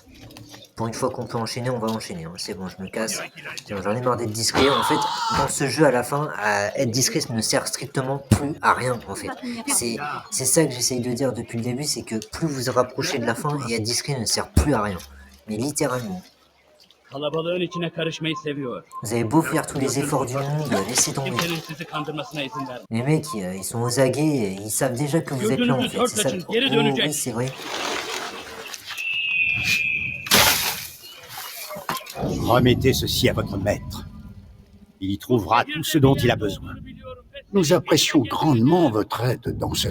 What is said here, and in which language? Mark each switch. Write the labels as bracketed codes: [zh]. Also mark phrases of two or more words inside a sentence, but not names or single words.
[fr] Pour une fois qu'on peut enchaîner, on va enchaîner. Hein. C'est bon, je me casse. J'en ai marre d'être discret. En fait, dans ce jeu, à la fin, être discret ne sert strictement plus à rien, en fait. C'est ça que j'essaye de dire depuis le début, c'est que plus vous vous rapprochez de la fin, et être discret ne sert plus à rien. Mais littéralement. [tr] Kalabalığın içine karışmayı seviyor. [fr] Vous avez beau faire tous les efforts du monde, laissez tomber. [tr] Kimsenin sizi kandırmasına izin verme. [fr] Les mecs, ils sont aux aguets, ils savent déjà que vous êtes là, en fait. C'est ça le problème. Oh, oui, c'est vrai. Remettez ceci à votre maître. Il y trouvera tout ce dont il a besoin. Nous apprécions grandement votre aide dans cette